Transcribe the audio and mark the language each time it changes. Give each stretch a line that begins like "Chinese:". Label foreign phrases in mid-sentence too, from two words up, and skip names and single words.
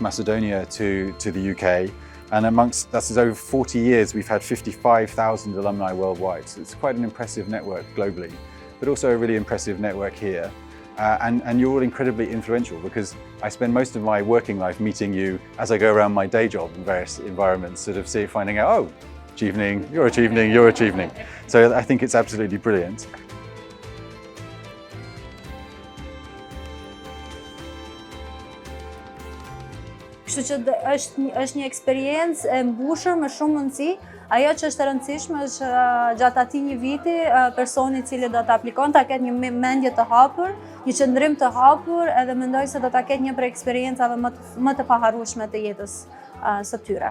English: Macedonia to the UK, and that's over 40 years we've had 55,000 alumni worldwide, so it's quite an impressive network globally, but also a really impressive network here. and you're all incredibly influential because I spend most of my working life meeting you as I go around my day job in various environments, sort of finding out, oh, Achievening, you're Achievening, you're Achievening. So I think it's absolutely brilliant.
Albanian: Kështu që është një eksperiencë e mbushur me shumë mundësi. Ajo që është e rëndësishme është gjatë atij një viti personi i cili do të aplikon ta ketë një mendje të hapur, një qëndrim të hapur, edhe mendoj se do ta ketë një prej eksperiencave më të paharrueshme të jetës së tyre.